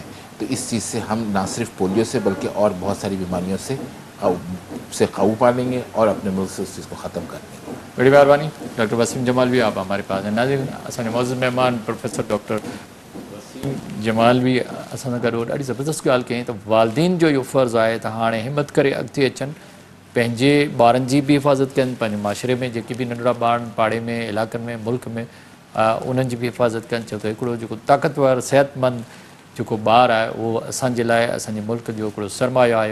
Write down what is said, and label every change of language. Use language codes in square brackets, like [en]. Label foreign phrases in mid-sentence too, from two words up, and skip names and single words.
[ur] تو اس چیز سے ہم نہ صرف پولیو سے بلکہ اور بہت ساری بیماریوں سے قابو پا لیں گے اور اپنے ملک سے اس چیز کو ختم کر دیں گے. بڑی مہربانی ڈاکٹر وسیم جمالوی, آپ ہمارے پاس ہیں. ناظرین, اصل معزز مہمان پروفیسر ڈاکٹر وسیم جمالوی اصل گھر [sd] ॾाढी ज़बरदस्त ॻाल्हि कयईं त वालदीन जो इहो फ़र्ज़ु आहे त हाणे हिमत करे अॻिते अचनि, पंहिंजे ॿारनि जी बि हिफ़ाज़त कनि, पंहिंजे माशरे में जेके बि नंढड़ा ॿार पाड़े में इलाइक़नि में मुल्क में उन्हनि जी बि हिफ़ाज़त कनि. छो त हिकिड़ो जेको ताक़तवर सिहतमंद जेको ॿारु आहे उहो असांजे लाइ असांजे मुल्क जो हिकिड़ो सरमायो आहे.